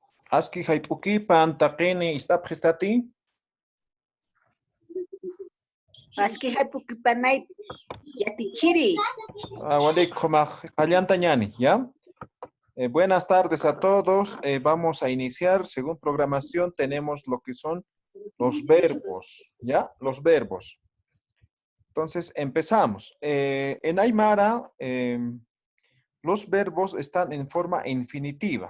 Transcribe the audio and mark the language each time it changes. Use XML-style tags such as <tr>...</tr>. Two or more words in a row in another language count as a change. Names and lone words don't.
<ay>Aski haypukipan taqini istapjistati. Aski haypukipanay yatichiri. Walik Allantañani,</ay> <es>¿ya? Buenas tardes a todos. Vamos a iniciar. Según programación tenemos lo que son los verbos, ¿ya? Los verbos. Entonces empezamos. En Aymara, los verbos están en forma infinitiva.</es>